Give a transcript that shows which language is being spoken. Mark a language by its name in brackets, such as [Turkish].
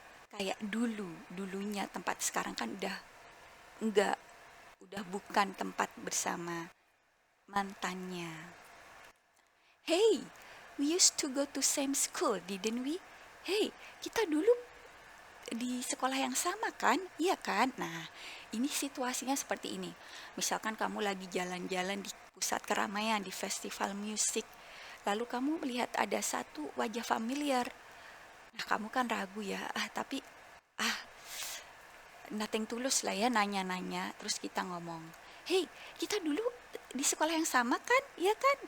[Indonesian] kayak dulunya tempat, sekarang kan enggak, udah bukan tempat bersama mantannya. [English] Hey, we used to go to same school, didn't we? [Indonesian] Hey, kita dulu di sekolah yang sama kan? Iya kan? Nah, ini situasinya seperti ini. Misalkan kamu lagi jalan-jalan di pusat keramaian, di festival musik, lalu kamu melihat ada satu wajah familiar. Nah, kamu kan ragu ya, tapi ah nothing tulus lah ya, nanya-nanya, terus kita ngomong, hey, kita dulu di sekolah yang sama kan, iya kan?